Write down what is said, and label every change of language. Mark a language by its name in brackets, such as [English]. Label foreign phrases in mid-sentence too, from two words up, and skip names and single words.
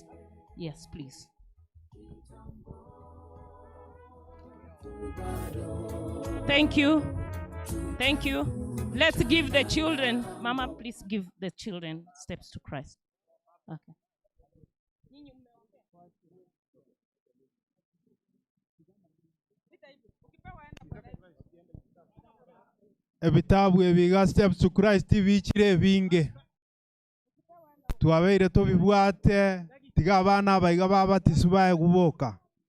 [English] Yes, please. Thank you. Thank you. Let's give the children. Mama, please give the children steps to Christ. Okay. [Gusii] Ebitabu ebiga steps to Christ bichire binge twabeire tubibwate tiga abana abaiga babatisu bae guboka.